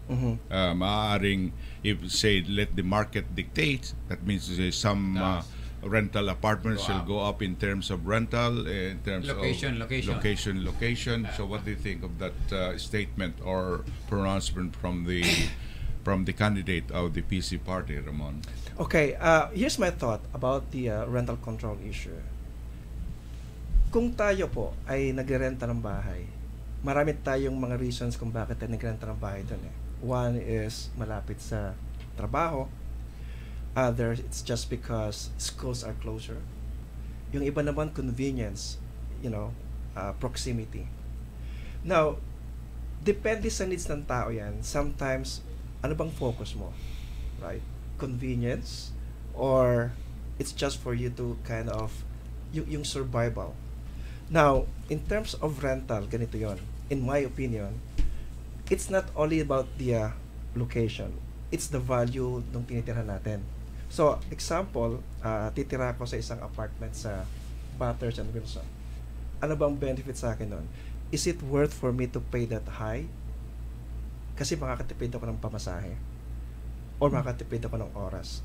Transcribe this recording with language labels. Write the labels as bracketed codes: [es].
[tl] Maaaring, [en] if say let the market dictate, that means some rental apartments will go up in terms of rental, in terms Location. of location. So what do you think of that statement or pronouncement from the candidate of the PC party, Ramon? Okay, here's my thought about the rental control issue. [tl] Kung tayo po ay nagrerenta ng bahay, marami tayong mga reasons kung bakit tayo nagrerenta ng bahay doon eh. [en] One is [tl] malapit sa trabaho. [en] Other, it's just because schools are closer. [tl] Yung iba naman, convenience, proximity. Now, depende sa needs ng tao yan. Sometimes, ano bang focus mo? Right? [en] Convenience, or it's just for you to kind of yung survival. Now, in terms of rental, [tl] ganito yon. [en] In my opinion, it's not only about the location. It's the value [tl] ng tinitirhan natin. So, example, titira ko sa isang apartment sa Bathurst and Wilson. Ano bang benefit sa akin nun? [en] Is it worth for me to pay that high? [tl] Kasi makakatipid ako ng pamasahe. Or makakatipid ako ng oras.